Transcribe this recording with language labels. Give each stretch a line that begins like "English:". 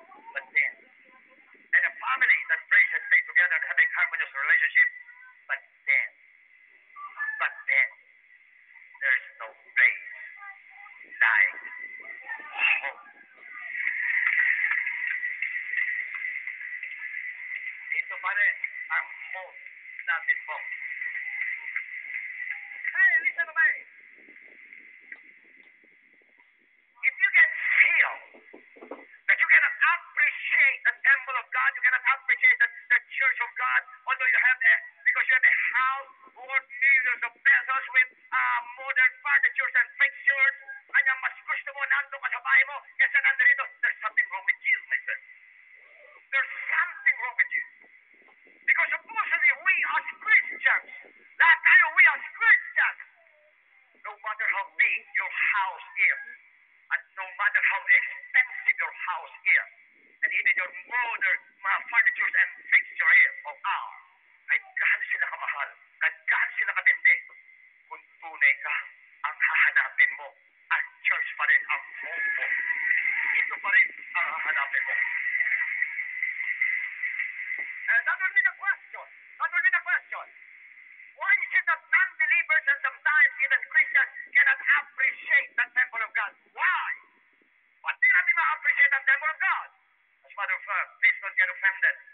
English: But then, and a family that prays and stays together and have a harmonious relationship. But then, there's no place like home.
Filipino: Ito pa rin ang home natin po.
English: Hey, listen to me. If you can feel that you cannot appreciate the temple of God, you cannot appreciate the church of God, although you have because you have a house worth millions of pesos with modern furniture and fixtures,
Filipino: kanya mas gusto mo nandun ka sa bahay mo, kesa nandito,
English: there's something wrong with you, my friend. There's something wrong with you. Because supposedly we as Christians,
Filipino: lahat tayo,
English: we as Christians, no matter how big your house is, and no matter how expensive your house is, and even your modern furniture and fixture is or are,
Filipino: kahit gaano sila kamahal, kahit gaano sila katindi, kung tunay ka, ang hahanapin mo, ang church pa rin ang home mo. Ito pa rin ang hahanapin mo.
English: And that will be the question. That will be the question. Why is it that non-believers and sometimes even Christians cannot appreciate the temple of God? Why?
Filipino: Ba't di natin ma-appreciate ang temple of God?
English: As a matter of fact, please don't get offended.